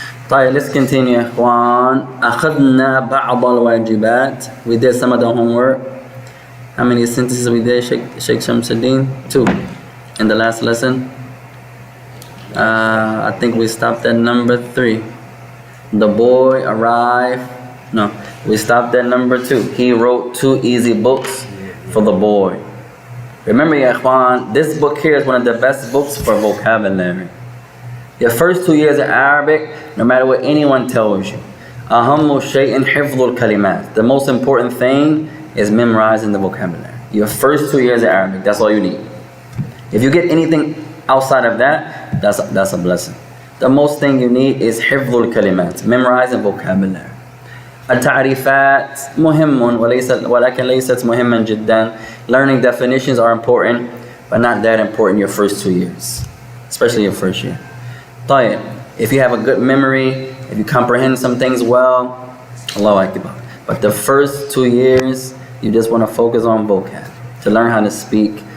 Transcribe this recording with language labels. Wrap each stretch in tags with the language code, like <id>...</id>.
<ar>طيب</ar> <en>let's continue</en> <ar>يا إخوان. أخذنا بعض الواجبات.</ar> <en>We did some of the homework. How many sentences we did, Sheikh Shamsuddin? 2. In the last lesson. I think we stopped at number 3. The boy arrived. No, we stopped at number 2. He wrote 2 easy books for the boy. Remember, ya ikhwan, this book here is one of the best books for vocabulary. Your first 2 years of Arabic, no matter what anyone tells you,</en> <ar>أهم شيء حفظ الكلمات.</ar> <en>The most important thing is memorizing the vocabulary. Your first 2 years of Arabic, that's all you need. If you get anything outside of that, that's a blessing. The most thing you need is</en> <ar>حفظ الكلمات,</ar> <en>memorizing vocabulary.</en> <ar>التعريفات مهم ولكن ليست مهما جدا.</ar> <en>Learning definitions are important, but not that important your first 2 years, especially your first year. طيب, if you have a good memory, if you comprehend some things well, Allahu Akbar. But the first 2 years, you just want to focus on vocab, to learn how to speak.</en>